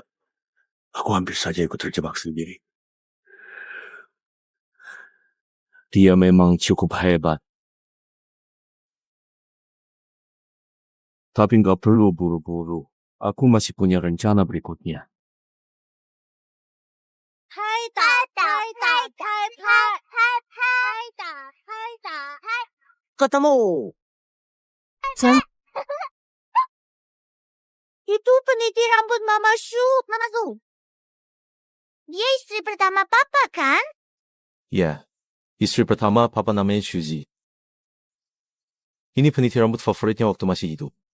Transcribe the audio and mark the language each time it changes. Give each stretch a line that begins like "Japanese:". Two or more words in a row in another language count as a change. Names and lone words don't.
Indonesian: Aku hampir saja ikut terjebak sendiri. Dia memang cukup hebat. Tapi nggak perlu buru-buru. Aku masih punya rencana berikutnya. Hai da, hai da, hai da, hai da, hai da, hai. Ketemu. Itu peniti rambut Mama Shu. Mama Su. Dia istri pertama Papa kan? Ya, istri pertama papa namanya Shuji. Ini peniti rambut favoritnya waktu masih hidup.